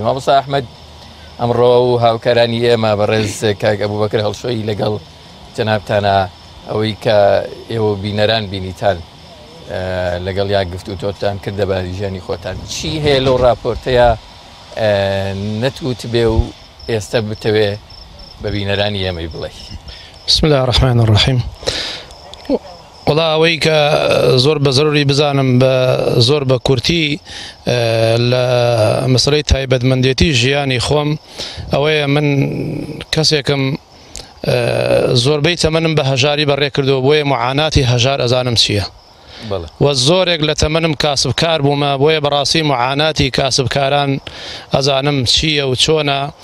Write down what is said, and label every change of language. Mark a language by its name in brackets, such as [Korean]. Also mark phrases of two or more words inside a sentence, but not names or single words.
[Central Kurdish] مامۆستا ئەحمەد ئەمڕۆ و هاوکارانی ئێمە بەڕێز کاک ئەبوبەکر هەڵشۆی لەگەڵ جەنابتانە ئەوەی کە ئێوە بینەران بینیتان لەگەڵ یا گفتوتۆتان کردە بە ژیانی خۆتان. چی هەیە لەو راپۆرتەیە نەتوت بێ و ئێستا بتەوێ بە بینەرانی ئێمەی بڵێ؟ [Arabic] بسم الله الرحمن الرحیم. [Central Kurdish] وڵا ئەوەی کە زۆر بە زەروری بزانم بە زۆر بە کورتی لە مەسەلەی تایبەتمەندێتی ژیانی خۆم ئەوەیە من کەسێکم زۆربەی تەمەنم بە هەژاری بەڕێ کردەوە بۆیە معاناتی هەژار ئەزانم چییە و زۆرێک لە تەمەنم کاسبکار بوومە بۆیە بەڕاستی معاناتی کاسبکاران ئەزانم چییە و چۆنە.